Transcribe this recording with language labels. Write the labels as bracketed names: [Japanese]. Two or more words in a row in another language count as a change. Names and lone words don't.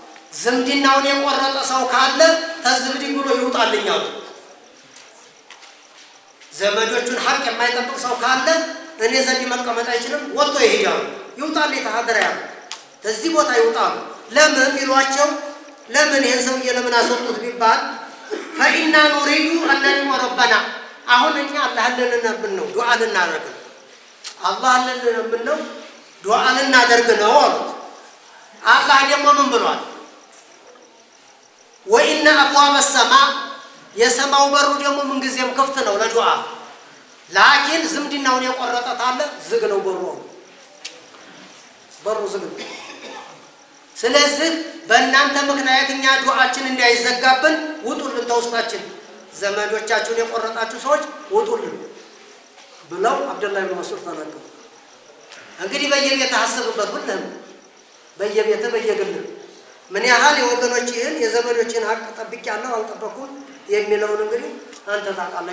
[Amharic] ዝምድናውን የቆረጠ ሰው ካለ ተዝብድኝ ብሎ ይውጣልኛል ዘመዶቹን ሐቅ የማይጠብቅ ሰው ካለ እኔ ዘንድ መቀመጥ አይችልም ወጥቶ ይሄዳል ይውጣል ተሐደራ ተዚህ ቦታ ይውጣል ለምን ይሏቸው ለምን ይሄን ሰውዬ ለምን አስወጡት ቢባል [Arabic] فإننا نريد أن نرى ربنا [Amharic] አሁን እኛ አላህ ለነብን ነው ዱዓ ልናደርግ አላህ ለነብን ነው ዱዓ ልናደርግ ነው አላህ ደግሞ ምን ብሏል [Arabic] وإن أبواب السماء [Amharic] የሰማው በሩ ደግሞ ምን ጊዜም ክፍት ነው ለዱዓ ላኪን ዝምድናውን የቆረጠት አለ ዝግ ነው በሩ ዝግ ስለዚህ በእናንተ ምክንያት እኛ ዱዓችን እንዳይዘጋብን ውጡልን ተውስታችን ዘመዶቻችሁን የቆረጣችሁ ሰዎች ውጡልን ብለው አብዱላህ ኢብኑ መስዑድ ተናገሩ እንግዲህ በየቤት አስቡበት ሁሉም በየቤት በየግል ምን ያህል የወገኖችን የዘመዶችን ሐቅ ጠብቂያለሁ አልጠበኩም የሚለውን እንግዲህ አንተ ታውቃለህ